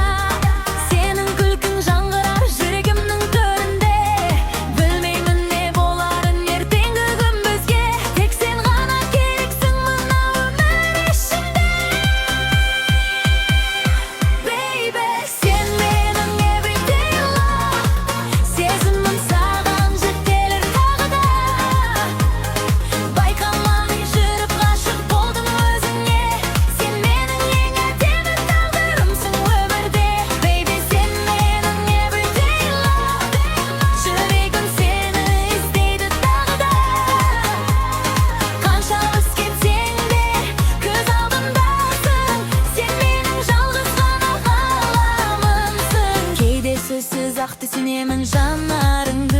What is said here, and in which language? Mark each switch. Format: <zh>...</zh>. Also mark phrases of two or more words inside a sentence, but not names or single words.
<kk>Сенің күлкің жаңғырар жүрегімнің төрінде. Білмеймін не боларын ертеңгі күн бізге. Тек сен ғана керексің мына өмір ішінде. Baby, сен менің</kk> <en>everyday love.</en> <kk>Сезімім саған жетелер тағы да. Байқамай жүріп ғашық болдым өзіңе. Сен менің ең әдемі тағдырымсың өмірде. Baby, сен менің</kk> <en>everyday love.</en> <kk>Жүрегім сені іздейді тағы да. Қанша алыс кетсең де көз алдымдасың. Сен менің жалғыз ғана ғаламымсың. Кейде сөзсіз ақ түсінемін жанарыңды.</kk>